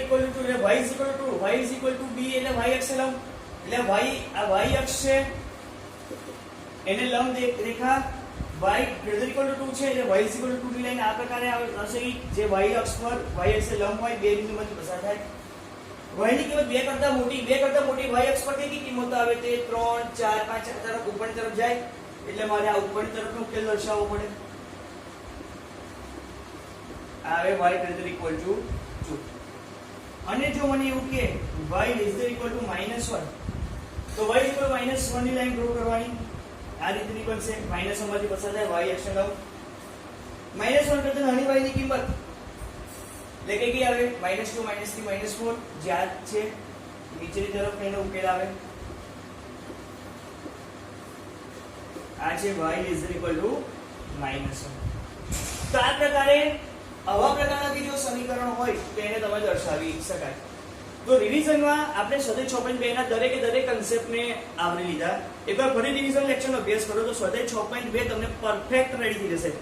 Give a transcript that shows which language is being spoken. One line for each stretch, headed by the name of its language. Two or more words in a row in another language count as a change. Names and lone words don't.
Gujarati: 2 એટલે y = 2, y = b એટલે y અક્ષ લંબ, એટલે આ y અક્ષ છે એને લંબ રેખા y > 2 છે એટલે y = 2 ની લાઈન આ પ્રકારે આવશે જે y અક્ષ પર y અક્ષ લંબ હોય, બે બિંદુમાંથી પસાર થાય. y ની કિંમત 2 કરતા મોટી y અક્ષ પર કેટલી કિંમતો આવે? તે 3 4 5 તરફ ઉપરની તરફ જાય, એટલે મારે આ ઉપરની તરફનો ઉકેલ દર્શાવવો પડે.
English: આવે y greater equal to 2.
Gujarati: અને જો મને એવું કે
English: y less than equal to -1
Gujarati: તો
English: y equal -1
Gujarati: ની લાઈન ડ્રો કરવાની આ રીતની બનશે. માઈનસ માંથી પસાર થાય y
English: action out.
Gujarati: -1 કરતા નાની y ની કિંમત એટલે કે કઈ આવે -2 -3 -4 જે આ છે નીચેની તરફ એનો ઉકેલ આવે. આ છે
English: y less than equal to -1.
Gujarati: તો આ પ્રકારે આવા પ્રકારના બીજો સમીકરણ હોય તો એને તમે દર્શાવી શકાય. તો રિવિઝનમાં આપણે સ્વાધ્યાય 6.2 ના દરેકે દરેક કન્સેપ્ટને આવરી લીધા. એકવાર ફરી રિવિઝન લેક્ચરનો અભ્યાસ કરો તો સ્વાધ્યાય 6.2 તમને પરફેક્ટ રેડી થઈ જશે.